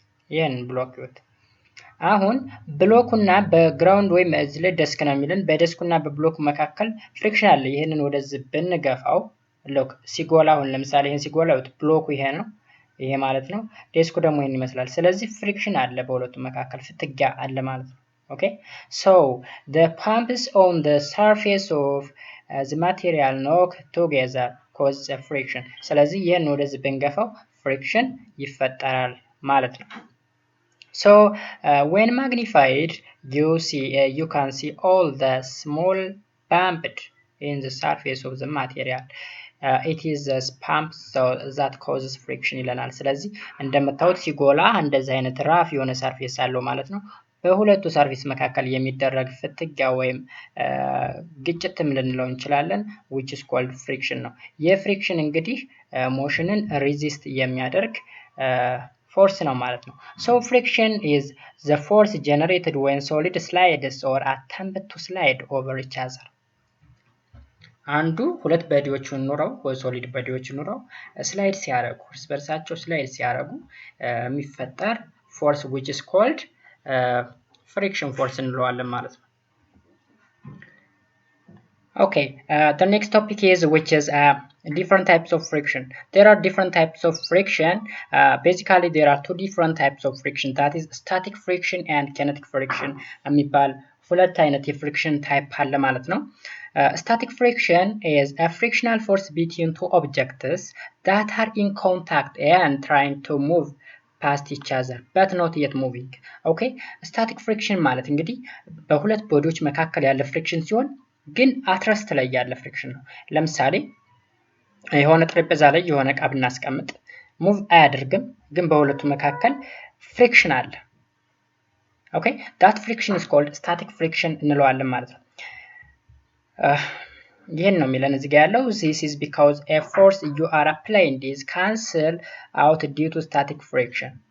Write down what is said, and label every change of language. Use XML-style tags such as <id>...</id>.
<am>ይሄን ብሎክ ይወት አሁን ብሎኩና በግራውንድ ወይም እዚህ ላይ ደስክ ነው የሚልን በደስኩና በብሎኩ መካከል ፍሪክሽን አለ። ይሄንን ወደዚህ ብንገፋው ሎክ ሲጎላ አሁን ለምሳሌ ይሄን ሲጎላ ብሎኩ ይሄ ነው፣ ይሄ ማለት ነው። ዴስኩ ደግሞ ይሄን ይመስላል። ስለዚህ ፍሪክሽን አለ በሁለቱ መካከል ፍትጊያ አለ ማለት ነው። ኦኬ</am> <en>so the pumps on the surface of the material knock together cause a friction.</en> <am>ስለዚህ ይሄን ወደዚህ ብንገፋው ፍሪክሽን ይፈጠራል ማለት ነው።</am> <en>So when magnified you can see all the small bumps in the surface of the material. It is the pump that causes friction</en> <am>ይለናል። ስለዚህ እንደምታዩት ሲጎላ እንደዚህ አይነት ራፍ የሆነ ሰርፌስ አለው ማለት ነው። በሁለቱ ሰርፌስ መካከል የሚደረግ ፍትጊያ ወይም ግጭት ልንለው እንችላለን</am> <en>which is called friction</en> <am>ነው። የፍሪክሽን እንግዲህ ሞሽንን ሪዚስት የሚያደርግ ፎርስ ነው ማለት ነው።</am> <en>So friction is the force generated when solid slides or attempt to slide over each other.</en> <am>አንዱ ሁለት ቦዲዎችን ኖረው ወይ ሶሊድ ቦዲዎችን ኖረው ስላይድ ሲያደርጉ እርስ በርሳቸው ስላይድ ሲያደርጉ የሚፈጠር ፎርስ</am> <en>which is called friction force</en> <am>እንለዋለን ማለት ነው።</am> <en>Okay, the next topic is which is different types of friction. There are different types of friction. Basically there are two different types of friction, that is static friction and kinetic friction</en> <am>የሚባል ሁለት አይነት የፍሪክሽን ታይፕ አለ ማለት ነው።</am> <en>Static friction is a frictional force between two objects that are in contact and trying to move past each other but not yet moving.</en> <am>Okay, static friction ማለት እንግዲህ በሁለት ቦዲዎች መካከል ያለ ፍሪክሽን ሲሆን ግን አትረስት ላይ ያለ ፍሪክሽን ነው። ለምሳሌ የሆነ ጠረጴዛ ላይ የሆነ ዕቃ ብናስቀምጥ ሙቭ አያደርግም፣ ግን በሁለቱ መካከል ፍሪክሽን አለ። ኦኬ</am> <en>that friction is called static friction</en> <am>እንለዋለን ማለት ነው። ይሄን ነው የሚለን እዚህ ጋር ያለው</am> <en>this is because a force you are applying is cancel out due to static friction.</en>